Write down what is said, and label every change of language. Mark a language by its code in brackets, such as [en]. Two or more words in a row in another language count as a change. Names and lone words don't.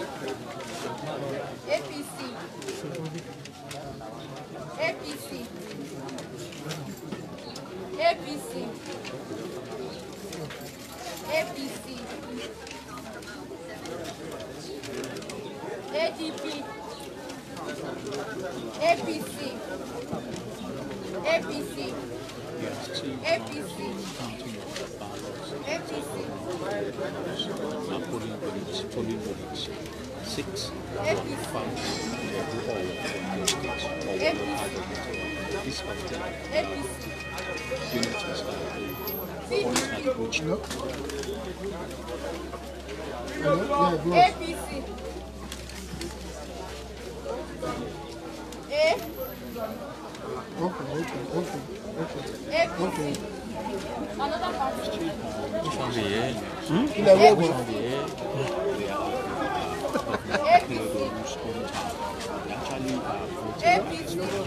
[en] APC, APC, APC, APC, ADP, APC, APC, APC, APC, polling units. 6 APC, found this particular APC, unit is PDP, APC, A, APC, another party, APC,